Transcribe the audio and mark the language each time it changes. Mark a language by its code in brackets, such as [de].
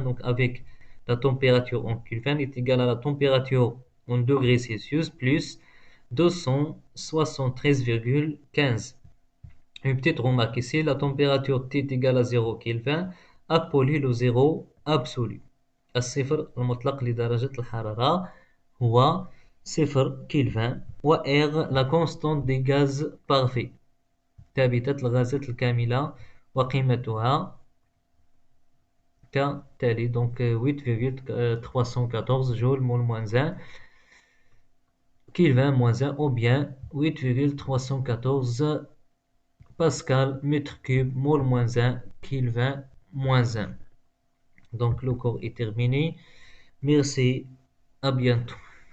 [fr] Donc avec la température en Kelvin est égale à la température en degrés Celsius plus 273,15. Une petite remarque ici, la température T est égale à 0 Kelvin, appelé le zéro absolu. [ar] الصفر المطلق لدرجة الحرارة هو 0 كلفن، و R la constante des gaz parfaits. ثابتة الغازات الكاملة وقيمتها كتالي. [fr] donc 8,314 joule mol moins 1 Kelvin moins 1 ou bien 8,314 Pascal mètre cube mol moins 1 Kelvin moins 1. Donc le cours est terminé. Merci, à bientôt.